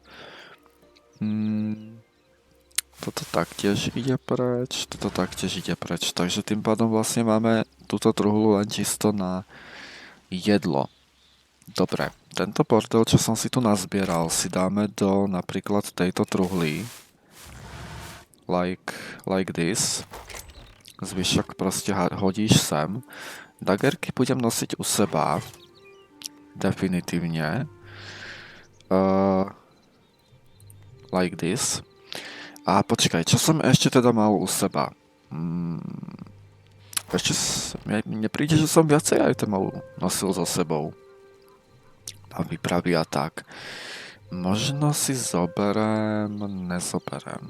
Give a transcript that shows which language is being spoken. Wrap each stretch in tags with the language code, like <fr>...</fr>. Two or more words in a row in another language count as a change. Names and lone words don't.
<sk>Toto taktiež ide preč, toto taktiež ide preč. Takže tým pádom vlastne máme túto truhlu len čisto na jedlo. Dobre, tento bordel, čo som si tu nazbieral, si dáme do napríklad tejto truhly.</sk> <en>Like this.</en> <sk>Zvyšok proste hodíš sem. Dagerky budem nosiť u seba. Definitívne.</sk> <en>Like this.</en> <sk>A počkaj, čo som ešte teda mal u seba? Ešte mne príde, že som viacej itemov nosil so sebou. Na výpravy a tak. Možno si zoberem, nezoberem.</sk>